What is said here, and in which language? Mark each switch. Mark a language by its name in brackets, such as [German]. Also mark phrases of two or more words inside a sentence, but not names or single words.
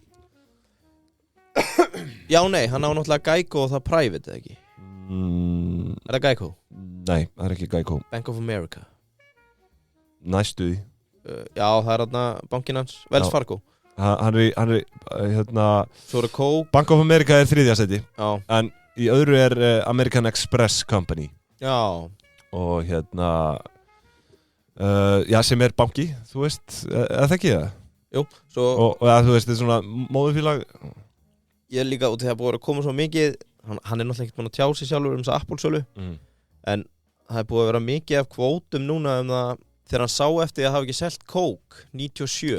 [Icelandic] Já, nei, hann á náttúrulega Geico og það private, eða ekki? Er það Geico? Nei, það er ekki Geico. Bank of America. Næstu því. Já, það er hérna bankinn hans, Wells Fargo. Hann er hérna... Svo er Coke. Bank of America er 3. sæti. Já. En í öðru er American Express Company. Já. Og hérna... já, sem er banki, þú veist, er það ekki það? Jú, svo... Og þú veist, þetta er svona móðurfélag... Ég líka, og þegar búið að koma svo mikið, hann er náttúrulega ekkert búin að tjá sig sjálfur þessa Apple-sölu, en það er búið að vera mikið af kvótum núna það þegar hann sá eftir að hafa ekki selt Coke 97.